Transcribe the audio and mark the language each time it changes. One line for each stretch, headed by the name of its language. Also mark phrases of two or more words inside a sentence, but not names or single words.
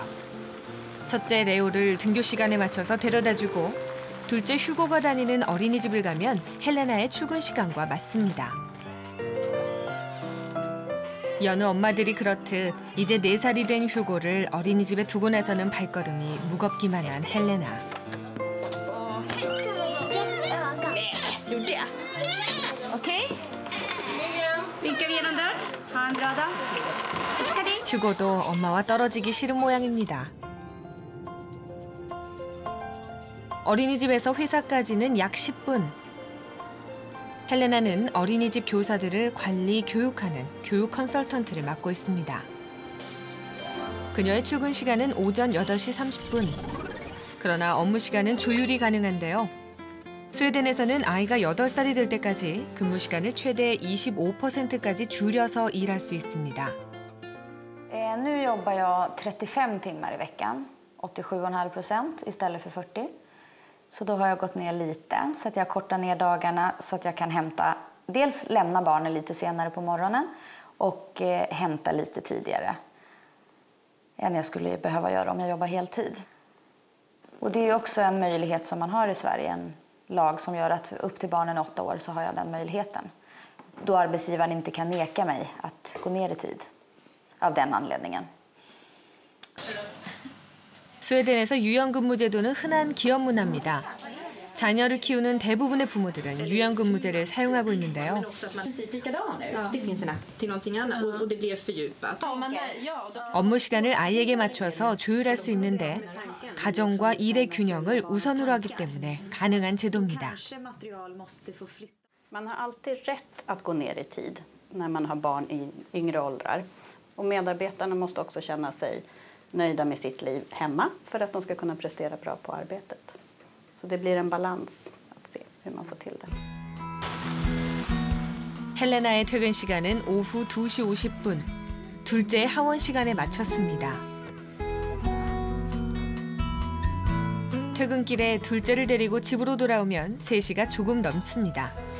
Korean: 첫째 레오를 등교 시간에 맞춰서 데려다주고 둘째 휴고가 다니는 어린이집을 가면 헬레나의 출근 시간과 맞습니다. 여느 엄마들이 그렇듯 이제 4살이 된 휴고를 어린이집에 두고 나서는 발걸음이 무겁기만 한 헬레나.
Swedish: Gjorde jag? Okej. Vinkar vi genom dörren. Ha en bra dag. Hej.
Korean: 휴고도 엄마와 떨어지기 싫은 모양입니다. 어린이집에서 회사까지는 약 10분. 헬레나는 어린이집 교사들을 관리, 교육하는 교육 컨설턴트를 맡고 있습니다. 그녀의 출근 시간은 오전 8시 30분. 그러나 업무 시간은 조율이 가능한데요. 스웨덴에서는 아이가 8살이 될 때까지 근무 시간을 최대 25%까지 줄여서 일할 수 있습니다.
Swedish: Nu jobbar jag 35 timmar i veckan, 87,5% istället för 40. Så då har jag gått ner lite så att jag kortar ner dagarna så att jag kan dels lämna barnen lite senare på morgonen och hämta lite tidigare än jag skulle behöva göra om jag jobbar heltid. Och det är också en möjlighet som man har i Sverige, en lag som gör att upp till barnen 8 år så har jag den möjligheten. Då arbetsgivaren inte kan neka mig att gå ner i tid av den anledningen.
Korean: 스웨덴에서 유연근무제도는 흔한 기업 문화입니다. 자녀를 키우는 대부분의 부모들은 유연근무제를 사용하고 있는데요. 업무 시간을 아이에게 맞춰서 조율할 수 있는데 가정과 일의 균형을 우선으로 하기 때문에 가능한 제도입니다.
Swedish: Man har alltid rätt att gå ner i tid när man har barn i yngre åldrar. Och medarbetarna måste också känna sig nöjda med sitt liv hemma för att de ska kunna prestera bra på arbetet. Så det blir en balans att se hur man får till det.
Korean: 헬레나의 퇴근 시간은 오후 2시 50분. 둘째의 하원 시간에 맞췄습니다. 퇴근길에 둘째를 데리고 집으로 돌아오면 3시가 조금 넘습니다.